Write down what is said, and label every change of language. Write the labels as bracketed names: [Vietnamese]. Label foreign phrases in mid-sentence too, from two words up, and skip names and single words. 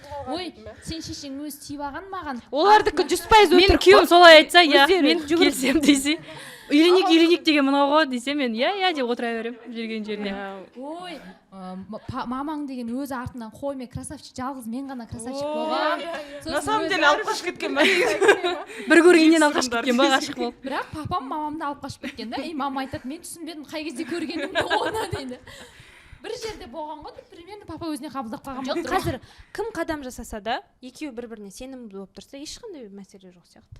[Kazakh] Ой, сен шешең өзі тиіп алған маған. Олардікі 100% өтірік. Мен күйеуім солай айтса, иә, мен келсем десе, үйленейік деген мынау ғой десе, мен иә деп отыра беремін жүрген жеріне. Ой, мамаң деген өзі артынан қоймай красавчик, жалғыз мен ғана красавчик болған. [Russian] На самом деле [Kazakh] алып қашып кеткен ба? Бір көргеннен алып қашып кеткен ба, ғашық болып. Бірақ папам мамамды алып қашып кеткен да. Мама айтады, мен түсінбедім қай кезде көргенімді оны дейді. Бір жерде болған ғой, примерно папа өзіне қабылдап қалған болды. Қазір кім қадам жасаса да, екеуі бір-біріне сенімді болып тұрса, ешқандай мәселе жоқ сияқты.